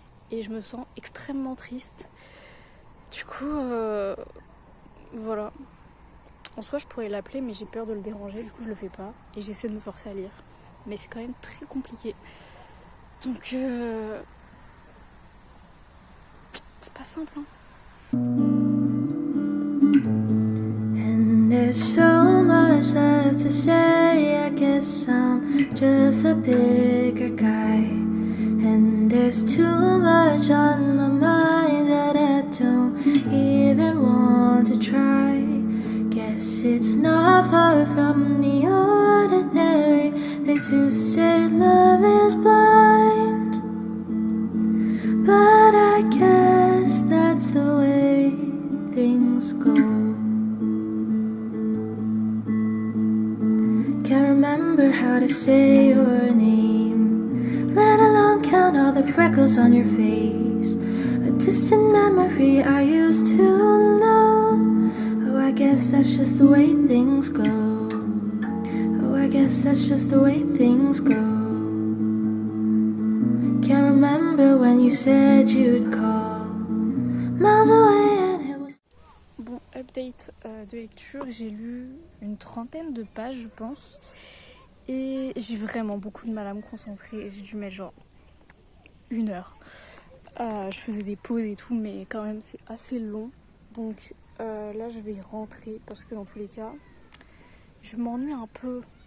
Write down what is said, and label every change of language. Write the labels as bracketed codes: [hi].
[fr] Et je me sens extrêmement triste. Du coup, voilà. En soi, je pourrais l'appeler, mais j'ai peur de le déranger, du coup, je le fais pas. Et j'essaie de me forcer à lire. Mais c'est quand même très compliqué. Donc, c'est pas simple, hein. [en] And there's so much left to say. I guess I'm just a bigger guy. And there's too much on my mind that I don't even want to try. Guess it's not far from the ordinary. They do say love is blind, but I guess that's the way things go. Can't remember how to say your name, let alone count all the freckles on your face. A distant memory I used to know. Oh, I guess that's just the way things go. Oh, I guess that's just the way things go. Can't remember when you said you'd call. Miles away and it was... [fr] Bon, update de lecture, j'ai lu une trentaine de pages, je pense. Et j'ai vraiment beaucoup de mal à me concentrer. J'ai dû mettre genre 1 heure. Je faisais des pauses et tout, mais quand même c'est assez long. Donc là je vais rentrer parce que dans tous les cas, je m'ennuie un peu.